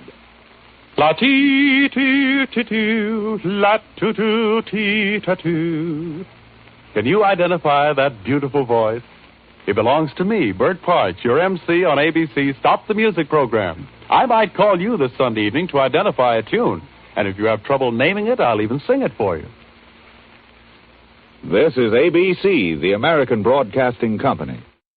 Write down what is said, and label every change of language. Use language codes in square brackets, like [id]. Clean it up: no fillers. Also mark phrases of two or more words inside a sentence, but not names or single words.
[en] La ti ti ti tu, la tu tu ti ta tu. Can you identify that beautiful voice? It belongs to me, Bert Parch, your MC on ABC Stop the Music program. I might call you this Sunday evening to identify a tune. And if you have trouble naming it, I'll even sing it for you. This is ABC, the American Broadcasting Company.